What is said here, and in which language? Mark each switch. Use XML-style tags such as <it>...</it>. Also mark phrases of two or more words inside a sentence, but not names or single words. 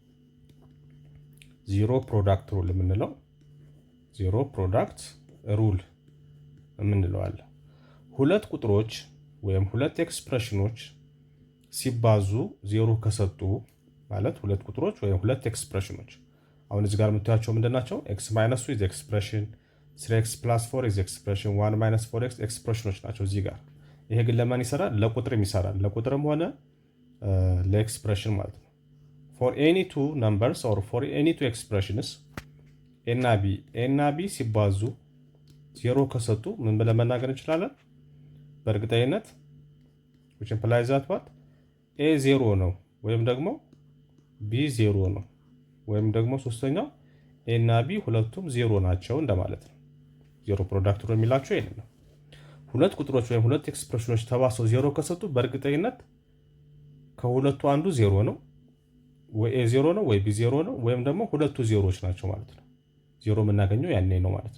<en>zero product rule</en> <am>የምንለው</am> <en>zero product rule</en> <am>የምንለው አለ ሁለት ቁጥሮች ወይም ሁለት ኤክስፕሬሽኖች ሲባዙ ዜሮ ከሰጡ ማለት ሁለት ቁጥሮች ወይም ሁለት ኤክስፕሬሽኖች አሁን እዚህ ጋር የምታያቸው ምንድናቸው</am> <en>x - 2 is expression 3x + 4 is expression</en> <am>1 - 4x ኤክስፕሬሽኖች ናቸው እዚህ ጋር ይሄ ግን ለማን ይሰራል ለቁጥርም ይሰራል ለቁጥርም ሆነ ለኤክስፕሬሽን ማለት ነው</am> <en>for any two numbers or for any two expressions</en> <am>a እና b ሲባዙ ዜሮ ከሰጡ ምን ብለን መናገር እንችላለን በእርግጠኝነት</am> <en>which implies that what</en> <am>a 0 ነው ወይም ደግሞ b 0 ነው ወይም ደግሞ ሶስተኛው a እና b ሁለቱም 0 ናቸው እንደማለት ነው</am> <en>zero product rule</en> <am>የሚላቸው ይሄን ነው ሁለት ቁጥሮች ወይም ሁለት ኤክስፕሬሽኖች ተባስተው 0 ከሰጡ በእርግጠኝነት ከሁለቱ አንዱ 0 ነው ወይ a 0 ነው ወይ b 0 ነው ወይም ደግሞ ሁለቱ ዜሮዎች ናቸው ማለት ነው 0 የምናገኘው ያኔ ነው ማለት</am>